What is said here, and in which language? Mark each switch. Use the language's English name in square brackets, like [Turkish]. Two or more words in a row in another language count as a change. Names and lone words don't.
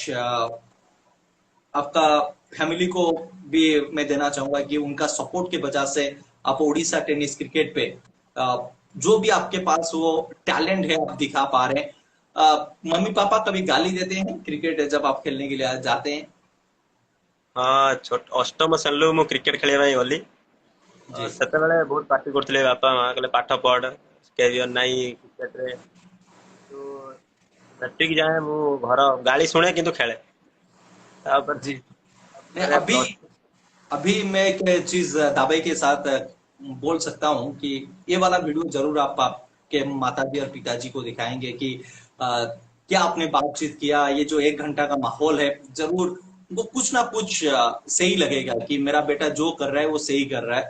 [Hindi] आपका फैमिली को भी मैं देना चाहूंगा कि उनका सपोर्ट की वजह से आप उड़ीसा [English] tennis cricket [Hindi] पे जो भी आपके पास वो टैलेंट है आप दिखा पा रहे हैं। मम्मी पापा कभी गाली देते हैं क्रिकेट जब आप खेलने के लिए जाते हैं? [Odia] ହଁ ଅଷ୍ଟମ ଶ୍ରେଣୀରୁ ମୁଁ କ୍ରିକେଟ ଖେଳିବା ପାଇଁ ଗଲି। [Hindi] जी [Odia] ସେତେବେଳେ ବହୁତ ପାର୍ଟି କରୁଥିଲେ ବାପା ମା କହିଲେ ପାଠ ପଢ କ୍ୟାରିୟର ନାହିଁ କ୍ରିକେଟରେ। କିନ୍ତୁ ମେଟ୍ରିକ ଯାଏ ମୁଁ ଘର ଗାଳି ଶୁଣେ କିନ୍ତୁ ଖେଳେ। ତାପରେ [Hindi] जी। नहीं, [Odia] ତାପରେ [Hindi] अभी ପ୍ଲस अभी मैं एक चीज दावे के साथ बोल सकता हूँ कि ये वाला वीडियो जरूर आप आपके माताजी और पिताजी को दिखाएंगे कि क्या आपने बातचीत किया, ये जो 1 घंटा का माहौल है, जरूर वो कुछ ना कुछ सही लगेगा कि मेरा बेटा जो कर रहा है वो सही कर रहा है।